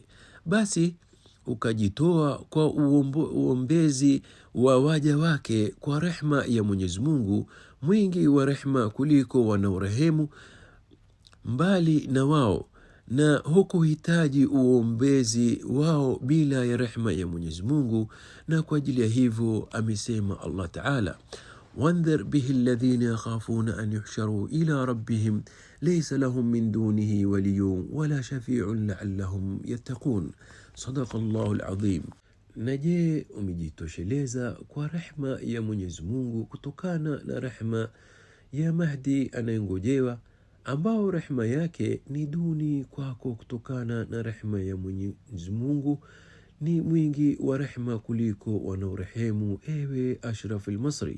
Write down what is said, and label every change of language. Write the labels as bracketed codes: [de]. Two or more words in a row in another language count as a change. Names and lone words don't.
[sw] Basi ukajitoa kwa uombezi wa waja wake kwa rehma ya Mwenyezi Mungu, mwingi wa rehma kuliko wanaorehemu mbali na wao, na hukuhitaji uombezi wao bila ya rehma ya Mwenyezi Mungu. Na kwa ajili ya hivyo amesema Allah Ta'ala: [ar] وانذر به الذين يخافون أن يحشروا إلى ربهم ليس لهم من دونه ولي ولا شفيع لعلهم يتقون. صدق الله العظيم. [sw] Na je, umejitosheleza kwa rehma ya Mwenyezi Mungu kutokana na rehma ya Mahdi anayengojewa, ambao rehma yake ni duni kwako kutokana na rehma ya Mwenyezi Mungu ni mwingi wa rehma kuliko wanaorehemu, ewe Ashraf al-Masri?